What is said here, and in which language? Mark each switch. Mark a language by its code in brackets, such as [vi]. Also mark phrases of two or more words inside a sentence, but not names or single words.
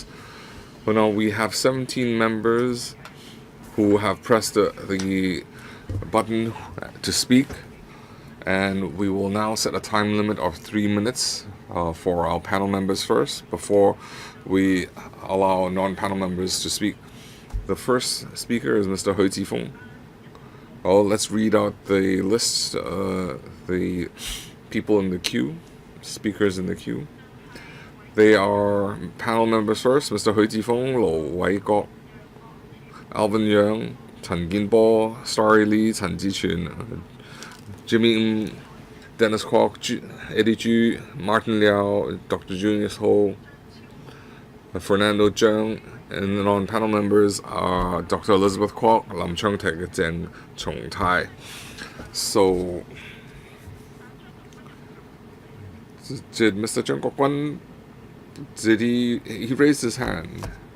[en] But now we have 17 members who have pressed the button to speak, and we will now set a time limit of 3 minutes for our panel members first before we allow non-panel members to speak. The first speaker is Mr. Hui Jifeng. Let's read out the list, the people in the queue, speakers in the queue. They are panel members first, Mr. Hui Jifeng, Lo Wei Kok, Alvin Yang, Chen Ginbo, Starry Lee, Chen Jichun, Jimmy Ng, Dennis Kwok, Eddie Chu, Martin Liao, Dr. Junius Ho, Fernando Zheng, and the non-panel members are Dr. Elizabeth Kwok, Lam Chung Tek, and Chong Tai. So, did Mr. Zheng Kwok-wan, did he raised his hand?